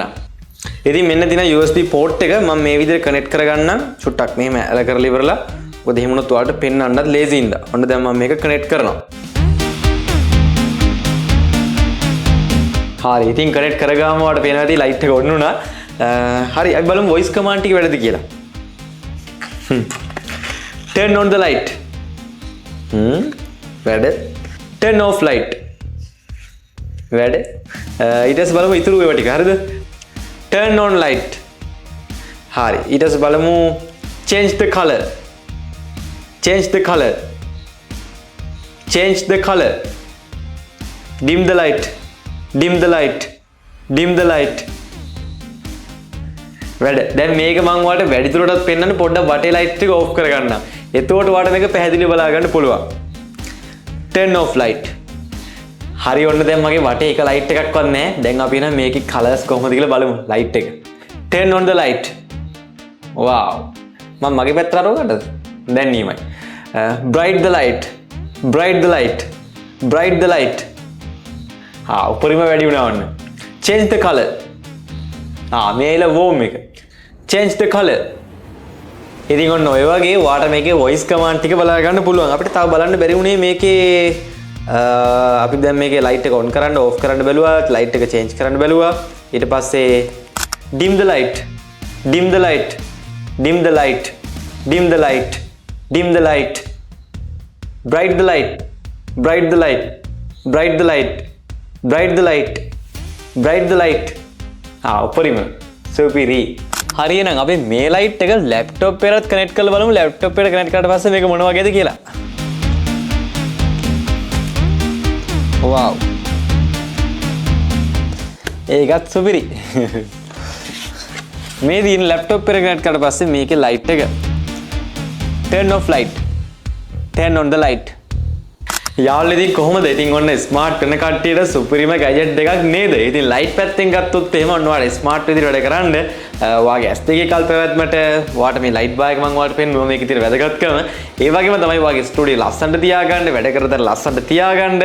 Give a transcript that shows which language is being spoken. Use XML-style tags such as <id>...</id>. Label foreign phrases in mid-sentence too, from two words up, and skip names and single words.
<si>ඉතින් මෙන්න තියෙන</si> <en>USB port</en> <si>එක මම මේ විදිහට කනෙක්ට් කරගන්නම්. චුට්ටක් මෙහෙම ඇල කරලා ඉවරලා. මොකද එහෙම වුණොත් ඔයාලට පෙන්නන්නත් ලේසි ඉඳා. ඔන්න දැන් මම මේක කනෙක්ට් කරනවා. හරි. ඉතින් කනෙක්ට් කරගාම ඔයාලට පේනවා ඇති ලයිට් එක ඔන් වුණා. හරි. අපි බලමු</si> <en>voice command</en> <si>ටික වැඩද කියලා.</si> <en>turn on the light. වැඩ. turn off light.</en> <si>වැඩ. ඊට පස්සේ බලමු ඉතුරු ඒවා ටික. හරිද?</si> <en>turn on light.</en> <si>හරි. ඊට පස්සේ බලමු</si> <en>change the color. change the color. change the color. dim the light. dim the light. dim the light.</en> <si>වැඩ. දැන් මේක මම ඔයාලට වැඩිදුරටත් පෙන්නන්න පොඩ්ඩක් වටේ ලයිට් එක ඕෆ් කරගන්නම්. එතකොට ඔයාලට මේක පැහැදිලිව බලා ගන්න පුළුවන්.</si> <en>turn off light.</en> <si>හරි. ඔන්න දැන් මගේ වටේ එක ලයිට් එකක්වත් නැහැ. දැන් අපි එහෙනම් මේකේ කලර්ස් කොහොමද කියලා බලමු ලයිට් එක.</si> <en>turn on the light.</en> <si>wow. මම මගේ පැත්තට අරවගන්නද? දැන් නියමයි.</si> <en>bright the light. bright the light. bright the light.</en> <si>උඩරිම වැඩි වුණා ඔන්න.</si> <en>change the color.</en> <si>මේල warm එක.</si> <en>change the color.</en> <si>ඉතින් ඔන්න ඔය වගේ ඔයාට මේකේ</si> <en>voice command</en> <si>ටික බලා ගන්න පුළුවන්. අපිට තව බලන්න බැරි වුණේ මේකේ අපි දැන් මේකේ light එක on කරන්න off කරන්න බැලුවා, light එක change කරන්න බැලුවා.</si> <en>ඊට පස්සේ dim the light, dim the light, dim the light, dim the light, dim the light, bright the light, bright the light, bright the light, bright the light, bright the light.</en> <si>උපරිම සුපිරි. හරි. එහෙනම් අපි මේ ලයිට් එක ලැප්ටොප් එකකට කනෙක්ට් කරලා බලමු. ලැප්ටොප් එකට කනෙක්ට් කරාට පස්සේ මේක මොන වගේද කියලා. wow. ඒකත් සුපිරි. මේ දින ලැප්ටොප් එකට කනෙක්ට් කරාට පස්සේ මේකේ ලයිට් එක</si> <en>turn off light, turn on the light.</en> <si>යාළුවෝ ඉතින් කොහොමද? ඉතින් ඔන්න ස්මාර්ට් කරන කට්ටියට සුපිරිම ගැජට් එකක් නේද? ඉතින් ලයිට් පැත්තෙන් ගත්තොත් එහෙම ඔන්න ඔයාලා ස්මාර්ට් විදිහට වැඩ කරන්න ඔයාගේ ඇස් දෙකේ කල්පැවැත්මට ඔයාට මේ</si> <en>light bar</en> <si>එක මම ඔයාලට පෙන්නුවා මේකේ තියෙන වැදගත්කම. ඒ වගේම තමයි ඔයාගේ ස්ටුඩියෝ ලස්සනට තියාගන්න, වැඩ කරතර ලස්සනට තියාගන්න.</si>